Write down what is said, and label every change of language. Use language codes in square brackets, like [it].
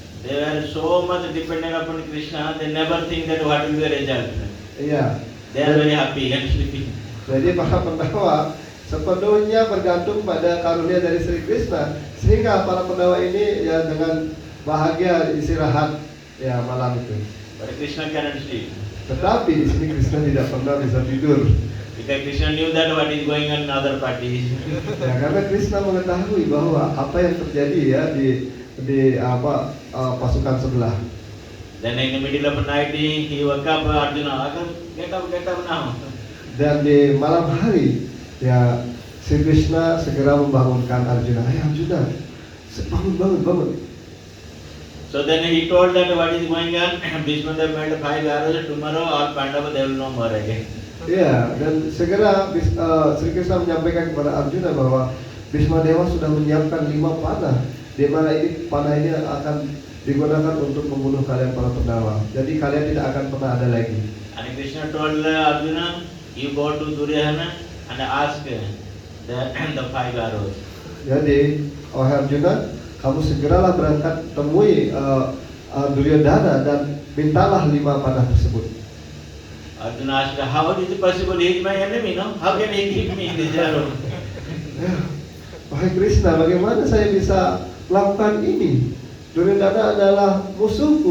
[en] They were so much dependent upon Krishna, they never think that what will be the result. [id] Iya. [en] They are very happy and sleeping. [id] Jadi para Pandawa sepenuhnya bergantung pada karunia dari Sri Krishna, sehingga para Pandawa ini ya dengan bahagia istirahat ya malam itu. [en] But Krishna cannot sleep. [id] Tetapi di sini Krishna tidak pernah bisa tidur. [en] Because Krishna knew that what is going on in other parties. [id] Ya, karena Krishna mengetahui bahwa apa yang terjadi ya di pasukan sebelah. [en] Then in the middle of the night he woke up, Arjuna, get up now. [id] Dan di malam hari ya Sri Krishna segera membangunkan Arjuna. Ayo Arjuna, bangun. [en] So then he told that what is going on. Bhishma Deva made 5 arrows. Tomorrow all Pandavas they will know more again. [id] Ya, dan segera Sri Krishna menyampaikan kepada Arjuna bahwa Bhisma Dewa sudah menyiapkan 5 panah, di mana panah ini akan digunakan untuk membunuh kalian para Pandawa. Jadi kalian tidak akan pernah ada lagi. [en] And Krishna told Arjuna, you go to Duryodhana and ask the 5 arrows. [id] Jadi, wahai Arjuna, kamu segeralah berangkat temui Duryodhana dan mintalah 5 panah tersebut. [en] Arjuna asked, how is it possible? He is my enemy, no? How can he give me this arrow? [id] Wahai Krishna, bagaimana saya bisa melakukan ini? Duryodhana adalah musuhku.